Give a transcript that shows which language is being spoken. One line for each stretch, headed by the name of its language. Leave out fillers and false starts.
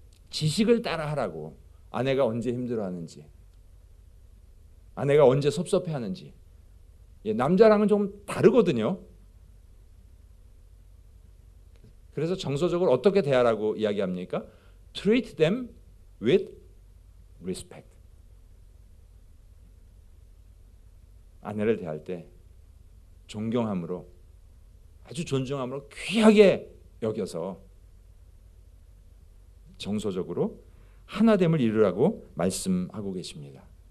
Korean: 지식을 따라 하라고. 아내가 언제 힘들어하는지, 아내가 언제 섭섭해하는지. 남자랑은 좀 다르거든요. 그래서 정서적으로 어떻게 대하라고 이야기합니까?
English: Treat them with respect.
Korean: 아내를 대할 때 존경함으로, 아주 존중함으로 귀하게 여겨서 정서적으로 하나됨을 이루라고 말씀하고 계십니다.